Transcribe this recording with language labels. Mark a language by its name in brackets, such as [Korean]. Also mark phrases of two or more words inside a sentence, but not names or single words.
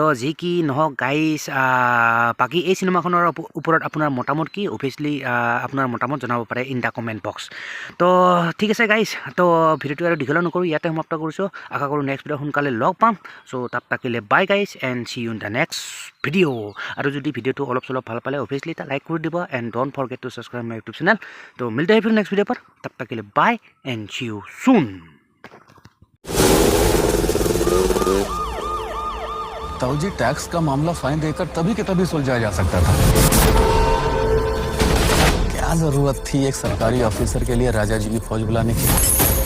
[Assamese] যি কি নহওক গাইজ বাকী এই চিনেমাখনৰ ওপৰত আপোনাৰ মতামত কি অভিয়াছলি আপোনাৰ মতামত জনাব পাৰে [English] in the comment box [Assamese] তো ঠিক আছে গাইজ তো ভিডিঅ'টো আৰু দীঘল নকৰোঁ ইয়াতে সমাপ্ত কৰিছোঁ আশা কৰোঁ [English] next video' [Assamese] সোনকালে লগ পাম চ' তাত থাকিলে [English] bye guys and see you in the next video' [Assamese] আৰু যদি ভিডিঅ'টো অলপ চলপ ভাল পালে অভিয়াছলি এটা লাইক কৰি দিব [English] and don't forget to subscribe my YouTube channel [Hindi] तो मिलते हैं फिर [English] next video [Hindi] पर तब तक के लिए [English] bye and see you soon [Hindi] ताऊजी टैक्स का मामला फाइन देकर तभी के तभी सुलझाया जा सकता था क्या जरूरत थी एक सरकारी ऑफिसर के लिए राजा जी की फौज बुलाने की?